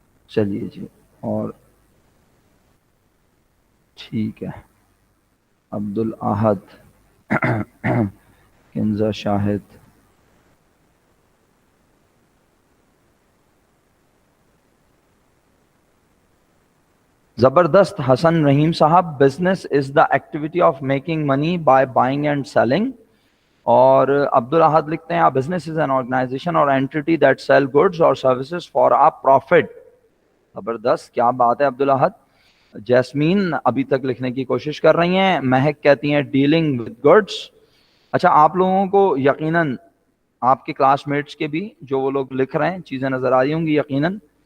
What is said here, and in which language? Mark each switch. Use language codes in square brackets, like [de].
[ur] چلیے جی، اور ٹھیک ہے، عبد الاحد، کنزا شاہد، زبردست. [en] Hassan Rahim sahib, business is the activity of making money by buying and selling. [ur] اور عبد الاحد لکھتے ہیں [en] Business is an organisation اور entity that sell goods اور services for a profit. [ur] زبردست، کیا بات ہے عبد الاحد. جیسمین ابھی تک لکھنے کی کوشش کر رہی ہیں. مہک کہتی ہیں [en] Dealing with goods. [ur] اچھا آپ لوگوں کو یقیناً آپ کے کلاس میٹس کے بھی جو وہ لوگ لکھ رہے ہیں چیزیں نظر آ رہی ہوں گی یقیناً.